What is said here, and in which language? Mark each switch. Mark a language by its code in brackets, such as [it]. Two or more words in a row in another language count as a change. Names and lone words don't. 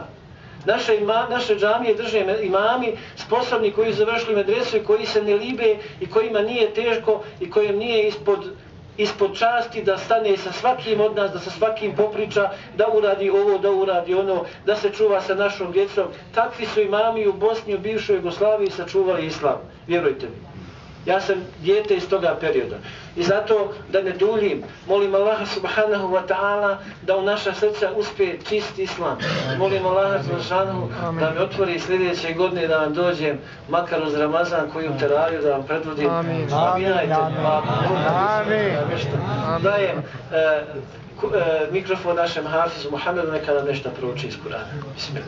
[bs] Naše džamije drže imami sposobni koji završili medresu i koji se ne libe i kojima nije teško i kojim nije ispod časti da stane sa svakim od nas, da sa svakim popriča, da uradi ovo, da uradi ono, da se čuva sa našom djecom. Takvi su imami u Bosni, u bivšoj Jugoslaviji sačuvali islam, vjerujte mi. Ja sam dijete iz toga perioda. I zato, da ne duljim, molim Allaha [ar] سبحانه وتعالى [bs] da u naša srca uspije čist islam. Molim Allaha subhanahu da mi otvori sljedeće godine da vam dođem, makar uz Ramazan koji u teraviju da vam predvodim. Aminajte. Dajem mikrofon našem hafizu Muhammedu, neka nam nešto prouči iz Kur'ana.